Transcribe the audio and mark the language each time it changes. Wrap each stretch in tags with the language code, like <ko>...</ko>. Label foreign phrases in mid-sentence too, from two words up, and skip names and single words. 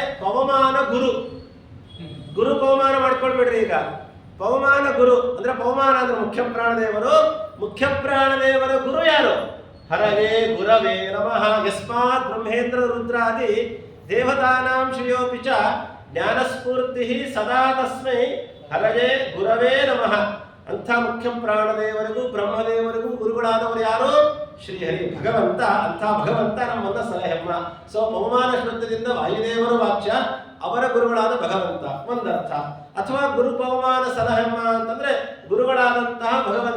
<kn>ಪವಮಾನ ಗುರು. ಪವಮಾನ ಮಾಡ್ಕೊಳ್ಬೇಡ್ರಿ. ಈಗ ಪವಮಾನ ಗುರು ಅಂದ್ರೆ ಪವಮಾನ ಅಂದ್ರೆ ಮುಖ್ಯ ಪ್ರಾಣದೇವರು, ಮುಖ್ಯ ಪ್ರಾಣದೇವರ ಗುರು ಯಾರು?</kn> <sa>ಹರಯೇ ಗುರವೇ ನಮಃ. ಯಸ್ಮಾತ್ ಬ್ರಹ್ಮೇಂದ್ರ ರುದ್ರಾದಿ ದೇವತಾನಾಂ ಶ್ರೇಯೋಪಿ ಚ ಜ್ಞಾನಸ್ಫೂರ್ತಿ ಸದಾ ತಸ್ಮೈ ಹರಯೇ ಗುರವೇ ನಮಃ.</sa> <kn>ಅಂಥ ಮುಖ್ಯ ಪ್ರಾಣದೇವರಿಗೂ ಬ್ರಹ್ಮದೇವರಿಗೂ ಗುರುಗಳಾದವರು ಯಾರು? ಶ್ರೀಹರಿ ಭಗವಂತ. ಅಂಥ ಭಗವಂತ ನಮ್ಮನ್ನ ಸಲಹೆಮ್ಮ. ಸೊ ಪವಮಾನ ಶ್ರದ್ಧದಿಂದ ವಾಯುದೇವರು ವಾಚ್ಯ, ಅವರ ಗುರುಗಳಾದ ಭಗವಂತ ಒಂದರ್ಥ. ಅಥವಾ ಗುರು ಪವಮಾನ ಸಲಹೆಮ್ಮ ಅಂತಂದ್ರೆ ಗುರುಗಳಾದಂತಹ ಭಗವಂತ.</kn>